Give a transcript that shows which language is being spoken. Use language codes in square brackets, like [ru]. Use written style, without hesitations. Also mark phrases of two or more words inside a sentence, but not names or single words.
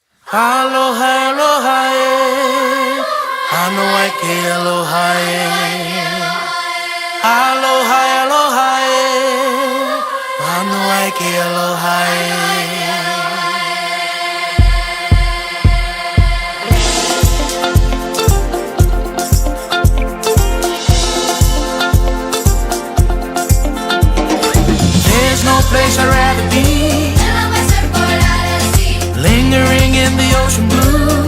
[haw] Aloha, aloha, e. Aloha, ke aloha, e. Aloha, aloha, e. Aloha, ke aloha, e. [en] There's no place I'd rather be, lingering in the ocean blue.